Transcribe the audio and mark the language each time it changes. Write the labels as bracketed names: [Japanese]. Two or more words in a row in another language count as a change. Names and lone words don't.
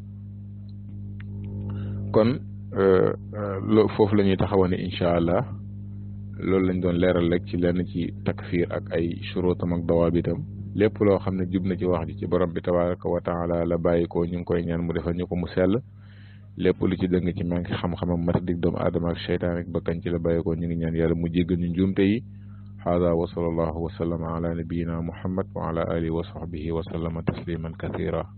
[Wolof] kon foofu la ñuy taxawoon [Arabic] إن شاء الله [Wolof] loolu lañ doon leeral rek ci lenn ci takfir ak ay shuruutam ak dawaabitam lépp loo xam ne jub na ci wax ji ci borom bi [Arabic] تبارك وتعالى [Wolof] la bàyyi ko ñu ngi koy ñaan mu defal ñu ko mu sell lépp lu ci dëng ci manqué xam-xamam mata dig doomu aadama ak cheytaan rek bakkan ci la bàyyi ko ñu ngi ñaan yàlla mu jéggal ñu njuumte yi [Arabic] هذا وصلى الله وسلم على نبينا محمد وعلى آله وصحبه وسلم تسليما كثيرا